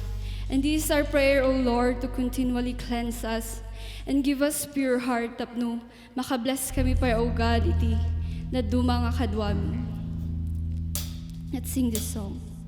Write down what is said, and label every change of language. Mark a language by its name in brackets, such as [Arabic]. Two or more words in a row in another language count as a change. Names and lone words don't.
[English] And this is our prayer, O Lord, to continually cleanse us and give us pure heart [Iloko] tapno makabless kami pa, [English] O God, [Iloko] iti na duma nga kadwami. [English] Let's sing this song.